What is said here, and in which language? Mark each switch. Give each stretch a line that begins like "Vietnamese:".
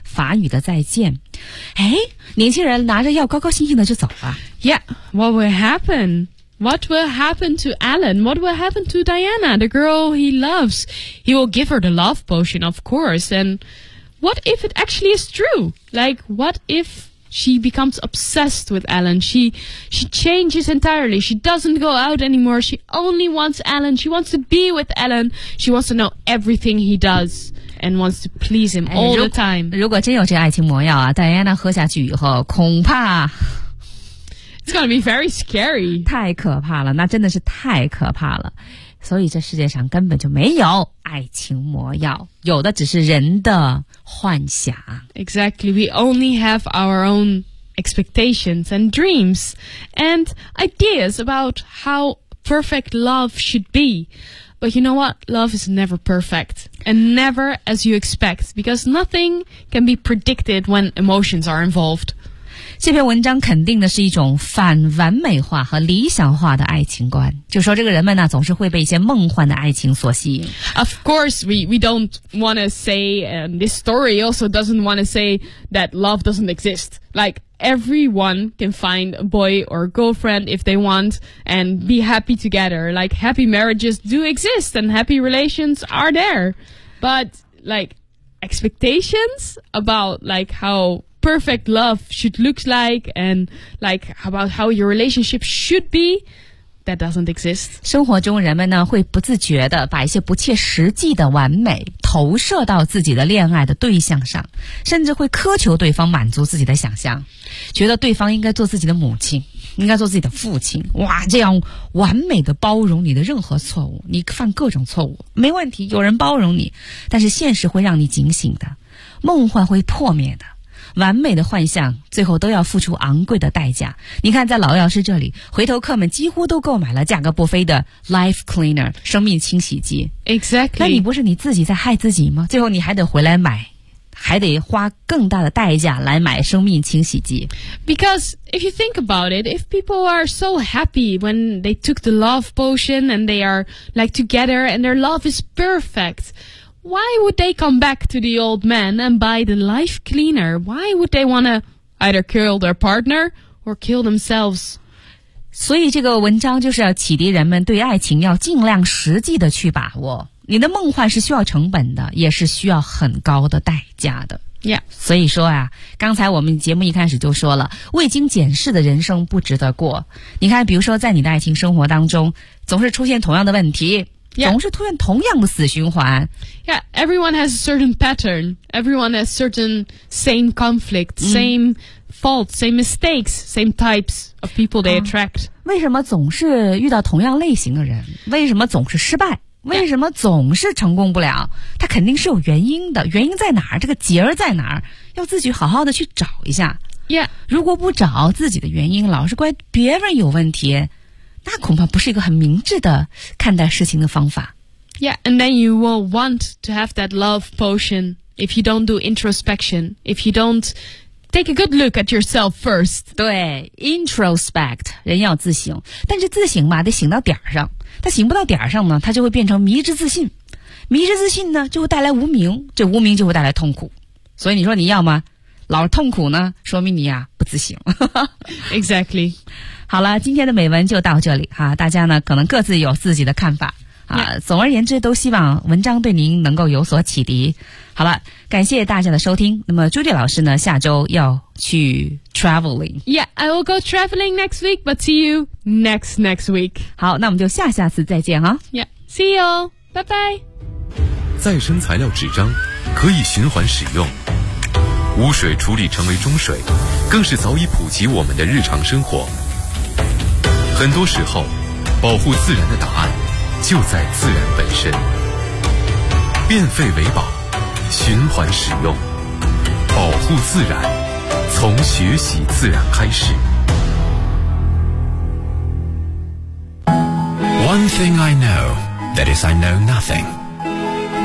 Chinese: 法语的再见，哎，年轻人拿着药高高兴兴的就走了。
English: Yeah, what will happen? What will happen to Alan? What will happen to Diana, the girl he loves? He will give her the love potion, of course. And what if it actually is true? Like, what if she becomes obsessed with Alan? She changes entirely. She doesn't go out anymore. She only wants Alan. She wants to be with Alan. She wants to know everything he does. And wants to please him all the time.
Chinese: 如果真有这爱情魔药啊，戴安娜喝下去以后，恐怕
English: it's gonna be very scary.
Chinese: 太可怕了，那真的是太可怕了。所以这世界上根本就没有爱情魔药，有的只是人的幻想。
English: Exactly, we only have our own expectations and dreams and ideas about how perfect love should be. But you know what? Love is never perfect. And never as you expect. Because nothing can be predicted when emotions are involved.
Chinese: 这篇文章肯定的是一种反完美化和理想化的爱情观。就说这个人们呢，总是会被一些梦幻的爱情所吸引。
English: Of course, we don't want to say, and this story also doesn't want to say that love doesn't exist. Like... Everyone can find a boy or girlfriend if they want and be happy together. Like, happy marriages do exist and happy relations are there. But, like, expectations about, like, how perfect love should look like and, like, about how your relationship should be, that doesn't exist.
Chinese: 生活中人们呢会不自觉的把一些不切实际的完美投射到自己的恋爱的对象上，甚至会苛求对方满足自己的想象，觉得对方应该做自己的母亲，应该做自己的父亲，哇，这样完美的包容你的任何错误，你犯各种错误没问题，有人包容你，但是现实会让你警醒的，梦幻会破灭的，完美的幻象最后都要付出昂贵的代价。你看在老药师这里，回头客们几乎都购买了价格不菲的 life cleaner 生命清洗剂。
English: Exactly.
Chinese: 那你不是你自己在害自己吗？最后你还得回来买，还得花更大的代价来买生命清洗剂。
English: Because if you think about it, if people are so happy when they took the love potion and they are like together and their love is perfect,Why would they come back to the old man and buy the life cleaner? Why would they want to either kill their partner or kill themselves?
Chinese: 所以这个文章就是要启迪人们对爱情要尽量实际的去把握。你的梦幻是需要成本的，也是需要很高的代价的。
English: Yeah.
Chinese: 所以说啊，刚才我们节目一开始就说了，未经检视的人生不值得过。你看，比如说在你的爱情生活当中，总是出现同样的问题。
English: Yeah.
Chinese: 总是出现同样的死循环。
English: Yeah, everyone has a certain pattern. Everyone has certain same conflict,、mm. same faults, same mistakes, same types of people they attract.
Chinese: 为什么总是遇到同样类型的人？为什么总是失败？为什么总是成功不了？它肯定是有原因的。原因在哪儿？这个结儿在哪儿？要自己好好的去找一下。
English: Yeah.
Chinese: 如果不找自己的原因，老是怪别人有问题，那恐怕不是一个很明智的看待事情的方法。
English: Yeah, and then you will want to have that love potion if you don't do introspection, if you don't take a good look at yourself first.
Chinese: 对 ,introspect, 人要自省，但是自省嘛得醒到点上，他醒不到点上呢，他就会变成迷之自信，迷之自信呢就会带来无明，这无明就会带来痛苦。所以你说你要吗？老痛苦呢说明你啊不自省。
English: Exactly.
Chinese: 好了，今天的美文就到这里哈、啊、大家呢可能各自有自己的看法啊、yeah. 总而言之都希望文章对您能够有所启迪。好了，感谢大家的收听。那么朱迪老师呢下周要去 traveling.
English: Yeah, I will go traveling next week, but see you next week.
Chinese: 好，那我们就下次再见啊。
English: Yeah, see you, bye bye.
Chinese: 再生材料纸张可以循环使用。污水处理成为中水，更是早已普及我们的日常生活。很多时候，保护自然的答案就在自然本身。变废为宝，循环使用，保护自然，从学习自然开始。
English: One thing I know, that is I know nothing.